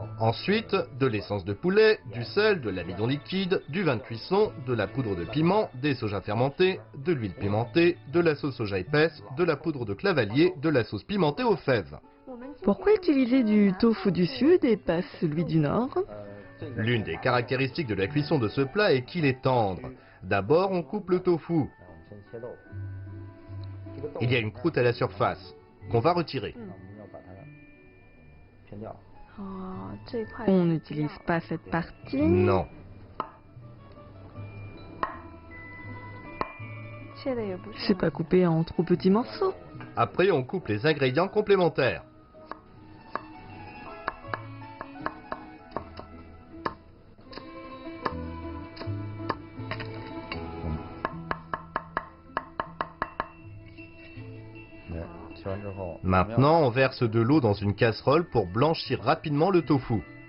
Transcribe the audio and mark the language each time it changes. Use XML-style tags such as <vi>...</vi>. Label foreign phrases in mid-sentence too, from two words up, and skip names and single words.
<fr>Ensuite, de l'essence de poulet, du sel, de l'amidon liquide, du vin de cuisson, de la poudre de piment, des sojas fermentés, de l'huile pimentée, de la sauce soja épaisse, de la poudre de clavalier, de la sauce pimentée aux fèves. Pourquoi utiliser du tofu du sud et pas celui du nord?</fr> <zh>这个</zh> <fr>L'une des caractéristiques de la cuisson de ce plat est qu'il est tendre. D'abord, on coupe le tofu.</fr> <zh>先切豆腐。这个豆腐</zh> <fr>Il y a une croûte à la surface qu'on va retirer.</fr> <zh>我们要把它偏掉。</zh> <fr>On n'utilise pas cette partie. Non. C'est pas coupé en trop petits morceaux. Après, on coupe les ingrédients complémentaires. Maintenant, on verse de l'eau dans une casserole pour blanchir rapidement le tofu.</fr>